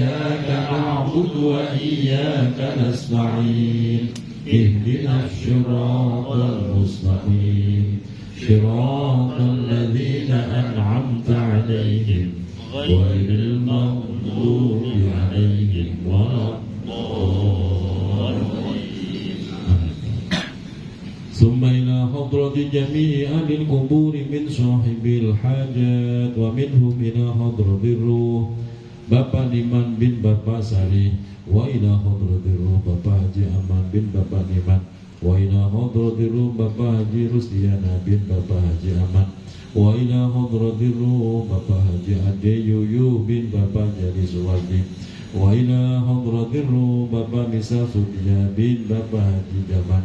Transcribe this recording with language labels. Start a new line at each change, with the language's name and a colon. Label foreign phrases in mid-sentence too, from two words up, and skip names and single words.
Arabic: إياك نعبد وإياك نستعين اهدنا الصراط المستقيم صراط الذين أنعمت عليهم غير المغضوب عليهم ولا الضالين. ثم إلى حضرة جميع أهل القبور من صاحب الحاجات ومنهم إلى حضرة الروح Bapak Liman bin Bapak Sari وإلى حضرة Bapak Haji Aman bin Bapak Liman وإلى حضرة Bapak Haji Rustiana bin Bapak Haji Aman وإلى حضرة Bapak Haji Ade Yuyu bin Bapak Jadi Suwadi وإلى حضرة Bapak Nisa Sudia bin Bapak Haji Jaman